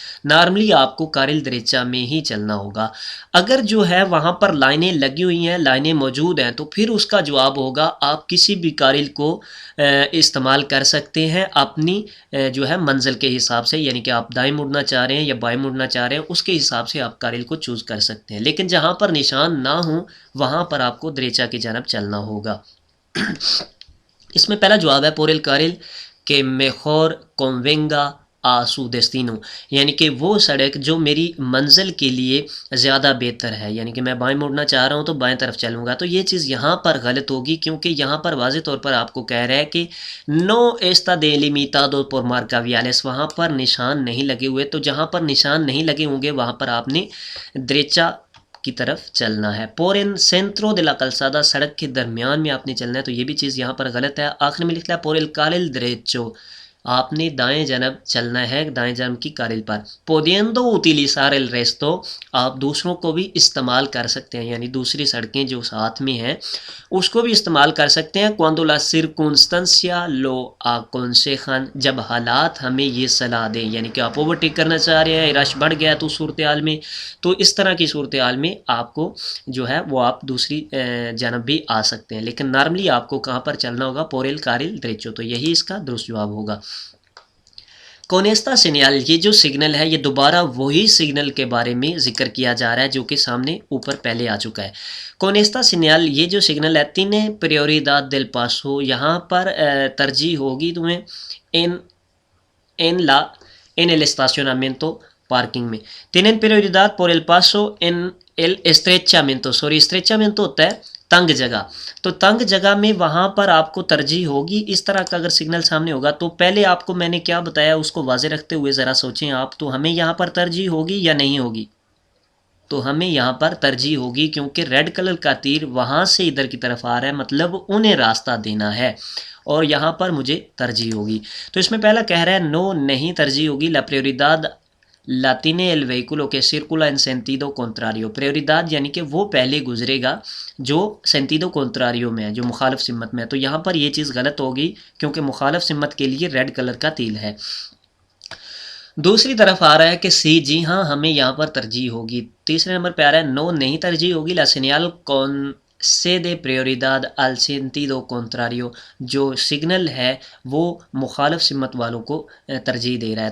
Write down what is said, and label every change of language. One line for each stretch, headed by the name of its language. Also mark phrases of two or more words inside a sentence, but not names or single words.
Urdu: نارملی آپ کو کارل دریچا میں ہی چلنا ہوگا۔ اگر جو ہے وہاں پر لائنیں لگی ہوئی ہیں، لائنیں موجود ہیں، تو پھر اس کا جواب ہوگا آپ کسی بھی کارل کو استعمال کر سکتے ہیں اپنی جو ہے منزل کے حساب سے، یعنی کہ آپ دائیں مڑنا چاہ رہے ہیں یا بائیں مڑنا چاہ رہے ہیں، اس کے حساب سے آپ کارل کو چوز کر سکتے ہیں۔ لیکن جہاں پر نشان نہ ہوں وہاں پر آپ کو دریچا کی جانب چلنا ہوگا۔ اس میں پہلا جواب ہے
Spanish: por el carril que mejor convenga a su destino,
Urdu: یعنی کہ وہ سڑک جو میری منزل کے لیے زیادہ بہتر ہے، یعنی کہ میں بائیں مڑنا چاہ رہا ہوں تو بائیں طرف چلوں گا. تو یہ چیز یہاں پر غلط ہوگی، کیونکہ یہاں پر واضح طور پر آپ کو کہہ رہا ہے کہ
Spanish: no está delimitado por marca viales,
Urdu: وہاں پر نشان نہیں لگے ہوئے. تو جہاں پر نشان نہیں لگے ہوں گے وہاں پر آپ نے دریچا کی طرف چلنا ہے.
Spanish: por en centro de la calzada،
Urdu: سڑک کے درمیان میں آپ نے چلنا ہے، تو یہ بھی چیز یہاں پر غلط ہے. آخر میں لکھ لیا
Spanish: por el carril derecho،
Urdu: آپ نے دائیں جانب چلنا ہے، دائیں جانب کی کارل پر.
Spanish: pudiendo utilizar el resto،
Urdu: آپ دوسروں کو بھی استعمال کر سکتے ہیں، یعنی دوسری سڑکیں جو ساتھ میں ہیں اس کو بھی استعمال کر سکتے ہیں.
Spanish: cuando la circunstancia lo aconsejan،
Urdu: جب حالات ہمیں یہ صلاح دیں، یعنی کہ آپ اوورٹیک کرنا چاہ رہے ہیں، رش بڑھ گیا تو صورتحال میں، تو اس طرح کی صورتحال میں آپ کو جو ہے وہ آپ دوسری جانب بھی آ سکتے ہیں. لیکن نارملی آپ کو کہاں پر چلنا ہوگا؟
Spanish: por el carril derecho،
Urdu: تو یہی اس کا درست جواب ہوگا.
Spanish: con esta señal,
Urdu: یہ جو سگنل ہے یہ دوبارہ وہی سگنل کے بارے میں ذکر کیا جا رہا ہے جو کہ سامنے اوپر پہلے آ چکا ہے.
Spanish: con esta señal,
Urdu: یہ جو سگنل ہے
Spanish: tiene prioridad del paso,
Urdu: یہاں پر ترجیح ہوگی تمہیں
Spanish: en el estacionamiento،
Urdu: پارکنگ میں.
Spanish: tienen prioridad por el paso en el estrechamiento،
Urdu: estrechamiento ہوتا ہے تنگ جگہ، تو تنگ جگہ میں وہاں پر آپ کو ترجیح ہوگی. اس طرح کا اگر سگنل سامنے ہوگا تو پہلے آپ کو میں نے کیا بتایا اس کو واضح رکھتے ہوئے ذرا سوچیں آپ، تو ہمیں یہاں پر ترجیح ہوگی یا نہیں ہوگی؟ تو ہمیں یہاں پر ترجیح ہوگی، کیونکہ ریڈ کلر کا تیر وہاں سے ادھر کی طرف آ رہا ہے، مطلب انہیں راستہ دینا ہے، اور یہاں پر مجھے ترجیح ہوگی. تو اس میں پہلا کہہ رہا ہے نو، نہیں ترجیح ہوگی.
Spanish: la prioridad la tiene el vehículo que circula en sentido contrario، prioridad
Urdu: یعنی کہ وہ پہلے گزرے گا جو
Spanish: sentido contrario
Urdu: میں ہے، جو مخالف سمت میں ہے. تو یہاں پر یہ چیز غلط ہوگی کیونکہ مخالف سمت کے لیے ریڈ کلر کا تیل ہے. دوسری طرف آ رہا ہے کہ سی، جی ہاں ہمیں یہاں پر ترجیح ہوگی. تیسرے نمبر پہ آ رہا ہے نو، نہیں ترجیح ہوگی.
Spanish: la señal concede prioridad al sentido contrario،
Urdu: جو سگنل ہے وہ مخالف سمت والوں کو ترجیح دے رہا ہے.